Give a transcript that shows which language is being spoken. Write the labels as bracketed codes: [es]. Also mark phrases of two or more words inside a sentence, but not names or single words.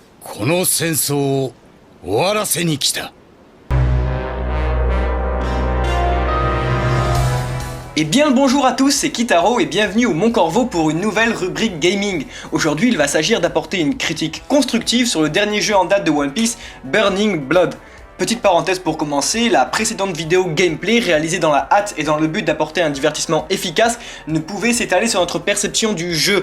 [ja] この戦争を終わらせに来た。 [fr] Et bien le bonjour à tous, c'est Kitaro et bienvenue au Mon Corvo pour une nouvelle rubrique gaming. Aujourd'hui il va s'agir d'apporter une critique constructive sur le dernier jeu en date de One Piece, Burning Blood. Petite parenthèse pour commencer, la précédente vidéo gameplay réalisée dans la hâte et dans le but d'apporter un divertissement efficace ne pouvait s'étaler sur notre perception du jeu.